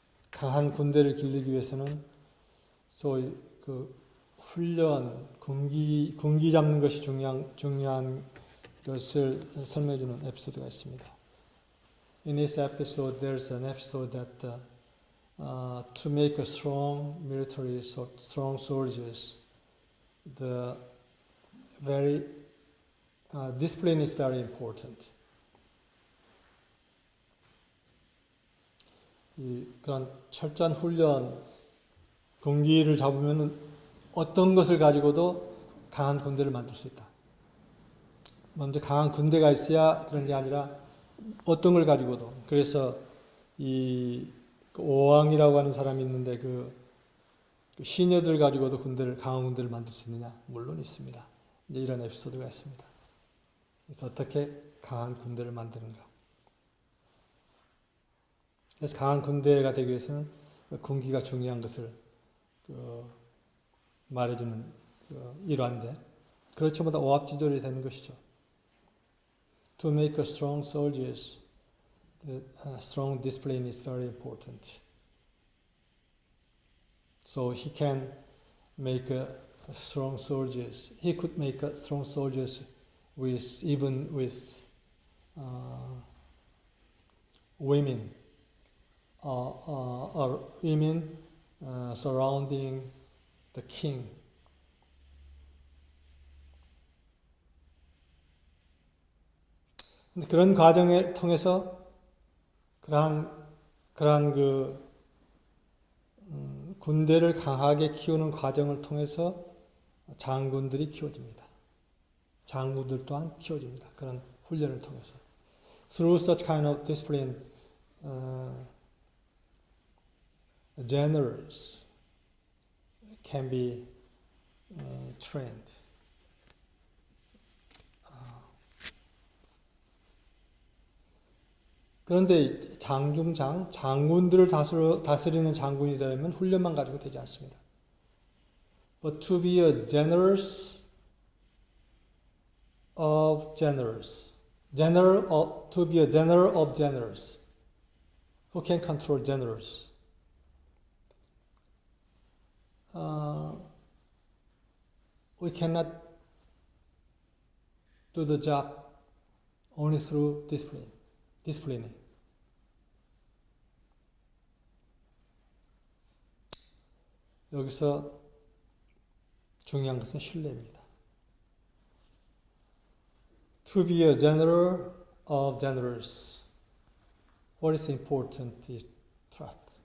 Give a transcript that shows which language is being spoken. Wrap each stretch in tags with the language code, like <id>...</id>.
<ko>강한 군대를 기르기 위해서는 소위 그 훈련, 군기 잡는 것이 중요한 것을 설명해 주는 에피소드가 있습니다.</ko> <en>In this episode, there's an episode that to make a strong military, strong soldiers, the very discipline is very important.</en> <ko>그런 철저한 훈련, 군기를 잡으면 어떤 것을 가지고도 강한 군대를 만들 수 있다. 먼저 강한 군대가 있어야 그런 게 아니라 어떤 걸 가지고도. 그래서 이 오왕이라고 하는 사람이 있는데 그 시녀들 가지고도 강한 군대를 만들 수 있느냐? 물론 있습니다. 이제 이런 에피소드가 있습니다. 그래서 어떻게 강한 군대를 만드는가? 그래서 강한 군대가 되기 위해서는 군기가 중요한 것을 말해주는 일환인데, 그렇지 못한 오합지졸이 되는 것이죠.</ko> <en>To make a strong soldiers, the strong discipline is very important. So he can make a strong soldiers. He could make a strong soldiers even with women. Or women surrounding the king.</en> <ko>그런 과정을 통해서 그러한 군대를 강하게 키우는 과정을 통해서 장군들이 키워집니다. 장군들 또한 키워집니다. 그런 훈련을 통해서.</ko> <en>Through such kind of discipline, generals can be trained.</en> <ko>그런데 장군들을 다스리는 장군이 되려면 훈련만 가지고 되지 않습니다.</ko> <en>But to be a generals of generals, to be a general of generals, who can control generals. We cannot do the job only through disciplining.</en> <ko>여기서 중요한 것은 신뢰입니다.</ko> <en>To be a general of generals, what is important is trust.</en>